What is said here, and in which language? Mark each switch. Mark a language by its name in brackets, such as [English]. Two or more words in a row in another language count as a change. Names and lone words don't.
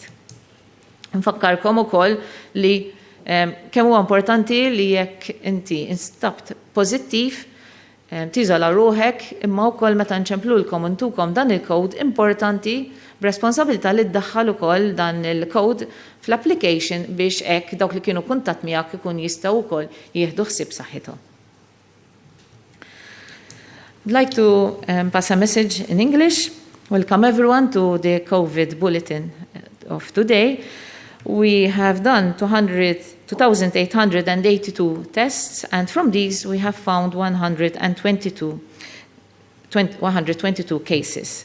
[Maltese] Nfakkarkom ukoll li kemm huwa importanti li jekk inti instabt pożittiv tiżola ruħek imma wkoll meta nċemplulkom u ntukom dan il-code importanti b'responsabilità li ddaħħal ukoll dan il-code fl-application biex hekk dawk li kienu kuntatt miegħek ikun jistgħu wkoll jieħdu ħsieb saħħithom. [English] I'd like to pass a message in English. Welcome everyone to the COVID bulletin of today. We have done 2,882 tests, and from these we have found 122 cases.